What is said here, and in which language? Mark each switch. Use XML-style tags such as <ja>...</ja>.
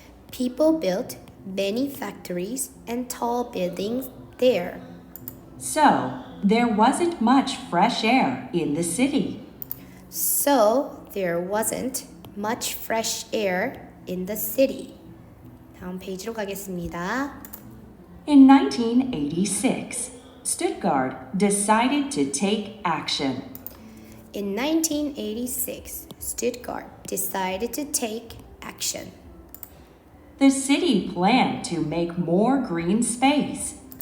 <en>People built many factories and tall buildings there. So, there wasn't much fresh air in the city. So there wasn't much fresh air in the city.</en> <ko>다음 페이지로 가겠습니다.</ko> <en>In 1986, Stuttgart decided to take action. In 1986, Stuttgart decided to take action. The city planned to make more green space.</en>